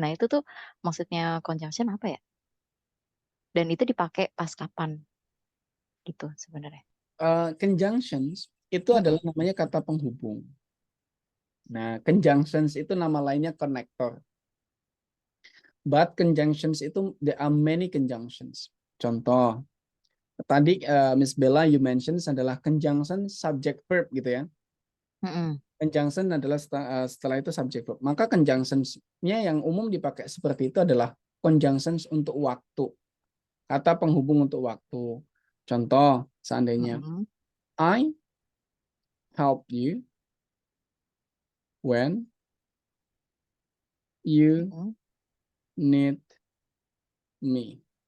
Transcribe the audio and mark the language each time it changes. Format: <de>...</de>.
<id>Nah itu tuh maksudnya conjunction apa ya? Dan itu dipakai pas kapan gitu sebenarnya? Conjunctions itu adalah namanya kata penghubung. Nah, conjunctions itu nama lainnya connector.</id> <en>But conjunctions itu there are many conjunctions.</en> <id>Contoh, Tadi Miss Bella</id> <en>you mention</en> <id>adalah conjunction subject verb gitu ya. Conjunction adalah setelah itu subject verb. Maka conjunction-nya yang umum dipakai seperti itu adalah conjunctions untuk waktu. Kata penghubung untuk waktu. Contoh, seandainya</id> <en>I help you when you need me.</en>